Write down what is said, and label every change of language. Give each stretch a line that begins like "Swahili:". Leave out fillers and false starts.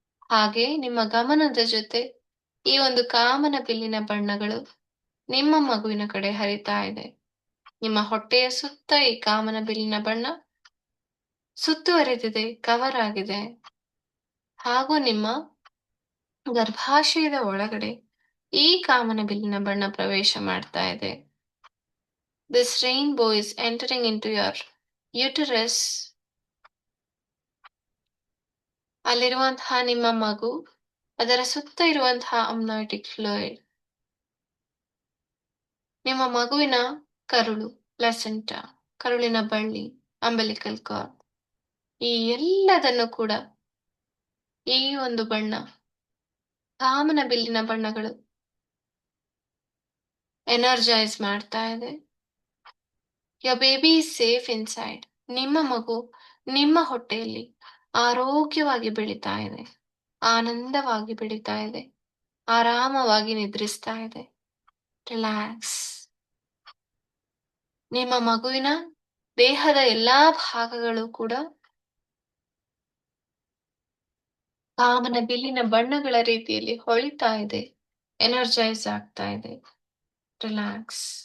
Kannada: ಹಾಗೆ ನಿಮ್ಮ ಗಮನದ ಜೊತೆ ಈ ಒಂದು ಕಾಮನ ಬಿಲ್ಲಿನ ಬಣ್ಣಗಳು ನಿಮ್ಮ ಮಗುವಿನ ಕಡೆ ಹರಿತಾ ಇದೆ. ನಿಮ್ಮ ಹೊಟ್ಟೆಯ ಸುತ್ತ ಈ ಕಾಮನ ಬಿಲ್ಲಿನ ಬಣ್ಣ ಸುತ್ತುವರೆದಿದೆ, ಕವರ್ ಆಗಿದೆ. ಹಾಗೂ ನಿಮ್ಮ ಗರ್ಭಾಶಯದ ಒಳಗಡೆ ಈ ಕಾಮನ ಬಿಲ್ಲಿನ ಬಣ್ಣ ಪ್ರವೇಶ ಮಾಡ್ತಾ ಇದೆ.
English: This rainbow is entering into your uterus.
Kannada: ಅಲ್ಲಿರುವಂತಹ ನಿಮ್ಮ ಮಗು, ಅದರ ಸುತ್ತ ಇರುವಂತಹ ಅಮ್ನೋಟಿಕ್ ಫ್ಲೂಯಿಡ್, ನಿಮ್ಮ ಮಗುವಿನ ಕರುಳು, ಪ್ಲಸೆಂಟಾ, ಕರುಳಿನ ಬಳ್ಳಿ, ಅಂಬಲಿಕಲ್ ಕಾರ್ಡ್, ಈ ಎಲ್ಲದನ್ನು ಕೂಡ ಈ ಒಂದು ಬಣ್ಣ, ಕಾಮನ ಬಿಲ್ಲಿನ ಬಣ್ಣಗಳು ಎನರ್ಜೈಸ್ ಮಾಡ್ತಾ ಇದೆ.
English: Your baby is safe inside.
Kannada: ನಿಮ್ಮ ಮಗು ನಿಮ್ಮ ಹೊಟ್ಟೆಯಲ್ಲಿ ಆರೋಗ್ಯವಾಗಿ ಬೆಳೀತಾ ಇದೆ, ಆನಂದವಾಗಿ ಬೆಳೀತಾ ಇದೆ, ಆರಾಮವಾಗಿ ನಿದ್ರಿಸ್ತಾ ಇದೆ. ರಿಲ್ಯಾಕ್ಸ್. ನಿಮ್ಮ ಮಗುವಿನ ದೇಹದ ಎಲ್ಲಾ ಭಾಗಗಳು ಕೂಡ ಕಾಮನ ಬಿಲ್ಲಿನ ಬಣ್ಣಗಳ ರೀತಿಯಲ್ಲಿ ಹೊಳಿತಾ ಇದೆ, ಎನರ್ಜೈಸ್ ಆಗ್ತಾ ಇದೆ. ರಿಲ್ಯಾಕ್ಸ್.